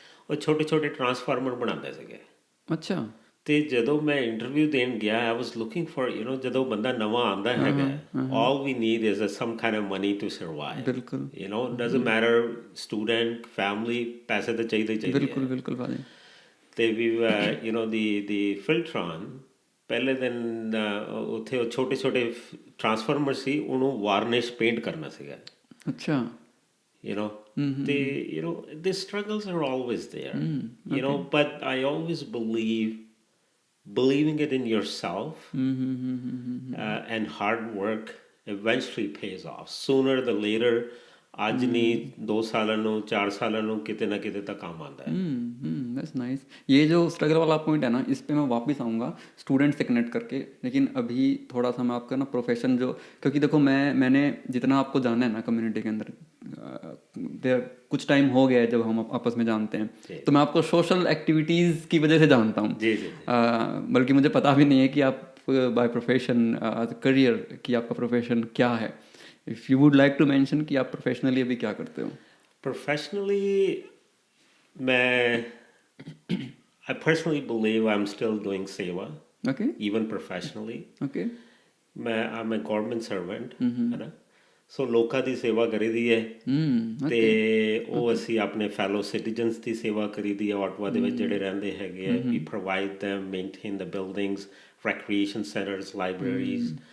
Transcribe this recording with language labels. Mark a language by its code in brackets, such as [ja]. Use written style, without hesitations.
[pa] ਉਹ ਛੋਟੇ ਛੋਟੇ ਟਰਾਂਸਫਾਰਮਰ ਬਣਾਉਂਦੇ ਸੀਗੇ। ਅੱਛਾ। ਤੇ ਜਦੋਂ ਮੈਂ ਇੰਟਰਵਿਊ ਦੇਣ ਗਿਆ, [en] I was looking for, you know, [pa] ਜਦੋਂ ਬੰਦਾ ਨਵਾਂ ਆਉਂਦਾ ਹੈਗਾ, [en] all we need is some kind of money to survive. [pa] ਬਿਲਕੁਲ। [en] You know, doesn't matter student, family, [pa] ਪੈਸੇ ਤਾਂ ਚਾਹੀਦੇ ਹੀ ਚਾਹੀਦੇ। ਬਿਲਕੁਲ ਬਿਲकुल ਭਾਜੀ। ਤੇ ਵੀ [en] you know, [pa] the Filtron, ਪਹਿਲੇ ਦਿਨ ਉੱਥੇ ਉਹ ਛੋਟੇ ਛੋਟੇ ਟਰਾਂਸਫਾਰਮਰ ਸੀ, ਉਹਨੂੰ ਵਾਰਨਿਸ਼ ਪੇਂਟ ਕਰਨਾ ਸੀਗਾ। ਅੱਛਾ। [en] You know, you know, the struggles are always there. You know, but I always believing it in yourself and hard work eventually pays off. Sooner than later, [hi] आज नहीं 2 सालों ਨੂੰ 4 सालों ਨੂੰ किते ना किते तक काम आता है। [en] That's nice. [hi] ये जो स्ट्रगल वाला पॉइंट है ना, इस पे मैं वापस आऊँगा स्टूडेंट से कनेक्ट करके, लेकिन अभी थोड़ा सा मैं आपका ना प्रोफेशन जो, क्योंकि देखो मैंने जितना आपको जाना है ना कम्युनिटी के अंदर, कुछ टाइम हो गया है जब हम आपस में जानते हैं, तो मैं आपको सोशल एक्टिविटीज़ की वजह से जानता हूँ। बल्कि मुझे पता भी नहीं है कि आप बाय प्रोफेशन करियर कि आपका प्रोफेशन क्या है। [en] if you would like to mention [hi] कि आप प्रोफेशनली अभी क्या करते हो? प्रोफेशनली मैं [en] I personally believe I'm still doing सेवा, even professionally. I'm a government servant, [hi] है ना। [pa] ਸੋ ਲੋਕਾਂ ਦੀ ਸੇਵਾ ਕਰੀਦੀ ਹੈ, ਤੇ ਉਹ ਅਸੀਂ ਆਪਣੇ ਫੈਲੋ ਸਿਟੀਜ਼ਨਸ ਦੀ ਸੇਵਾ ਕਰੀਦੀ ਹੈ ਆਟਵਾ ਦੇ ਵਿੱਚ ਜਿਹੜੇ ਰਹਿੰਦੇ ਹੈਗੇ ਆ। [en] ਵੀ provide them, maintain the buildings, recreation centers, libraries.